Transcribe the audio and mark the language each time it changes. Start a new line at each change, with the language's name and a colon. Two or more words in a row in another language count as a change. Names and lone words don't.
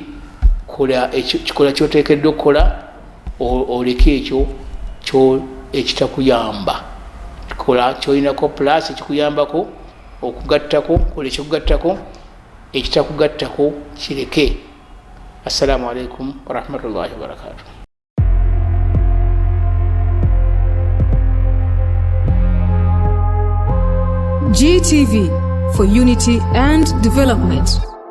Ganda: Kikola kyoteekeddwa okukola, oleke ekyo ekitakuyamba, kikola kyolinako plus ekikuyambako okugattako, kola ekikugattako, ekitakugattako kireke.
Arabic: السلام عليكم ورحمة الله وبركاته.
English: GTV, for unity and development.